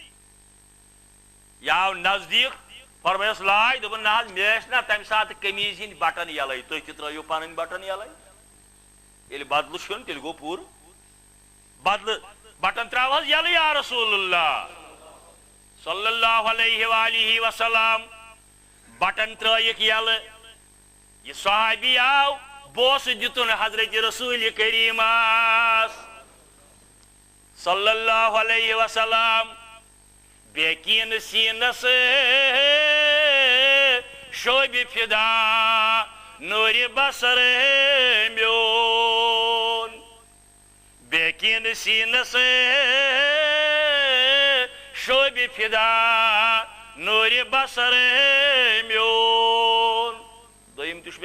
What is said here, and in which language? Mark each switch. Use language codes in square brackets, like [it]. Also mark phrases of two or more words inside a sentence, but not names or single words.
[ks] یہ آو نزدیک فرمایس لاے دپن نہ مےٚ ٲسۍ نا تمہِ ساتہٕ قمیٖض ہٕنٛدۍ بٹن یلے تُہۍ تہِ ترٲیِو پنٕنۍ بٹن یلے ییٚلہِ بدلہٕ چھُنہٕ تیٚلہِ گوٚو پوٗرٕ بدلہٕ بٹن ترٛاو حظ یلہٕ [ar] یا رسول اللہ صلی اللہ علیہ وآلہ وسلم [ks] بٹن ترٲیِکھ یلہٕ یہ صحابی آو بوسہٕ دِتُن حضرت رسول کریٖمس [ar] صلی اللہ علیہ وسلم [ks] بیکین سینس شوب فدا نور بصر میون بیکین سینس شوب فدا نور بصر میون دویم تہ چھُ